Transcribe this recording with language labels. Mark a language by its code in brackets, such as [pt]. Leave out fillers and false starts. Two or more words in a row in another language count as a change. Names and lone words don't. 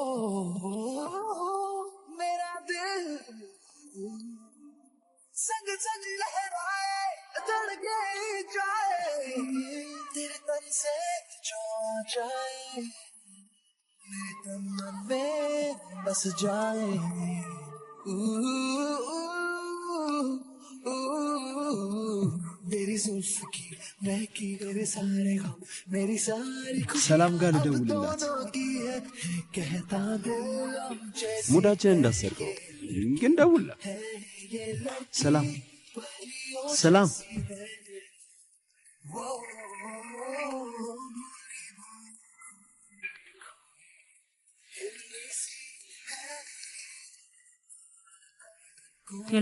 [hi] मेरा दिल संग संग लहराए धड़के जाए तेरे तन से जो आ जाए मेरे तन मन में बस जाए मेरी जुल्फ की महकी मेरे सारे गम मेरी सारी [am] ሰላም ጋር ልደውልላት [hi] कहता [am] ሙዳችን እንዳሰርከው ግን ደውልላት። ሰላም ሰላም ሄሎ